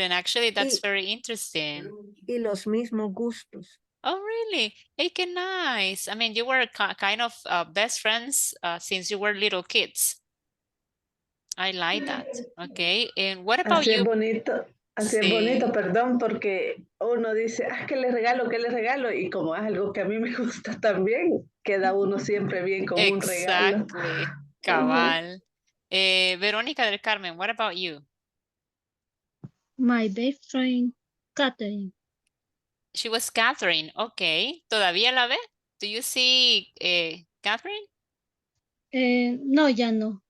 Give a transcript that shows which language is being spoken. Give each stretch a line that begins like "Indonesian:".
English: And actually, that's very interesting.
Spanish: Y los mismos gustos.
English: Oh, really? Hey, qué nice. I mean, you were kind of best friends since you were little kids. I like that. Okay, and what about
Spanish: Así
English: you?
Spanish: es bonito, así es bonito, perdón, porque uno dice, ¿qué le regalo, qué le regalo? Y como es algo que a mí me gusta también, queda uno siempre bien con un regalo.
English: Exactly, cabal. Verónica del Carmen, what about you? My best friend, Catherine. She was Catherine. Okay.
Spanish: ¿Todavía la ve?
English: Do you see Catherine?
Spanish: No, ya no.